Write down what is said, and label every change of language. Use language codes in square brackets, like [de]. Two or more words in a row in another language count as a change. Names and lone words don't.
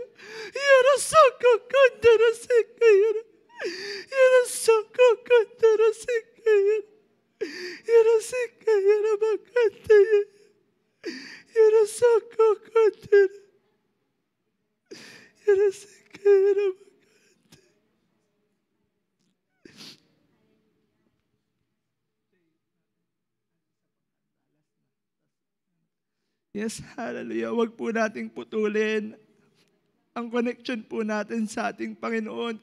[en] Yarasoko konda, rasik kaya. Yarasoko konda, rasik kaya. Yarasik kaya rabakanda. Yarasoko konda. Yarasik kaya rabakanda. Yes, hallelujah. [tl] Huwag po nating putulin ang connection po natin sa ating Panginoon.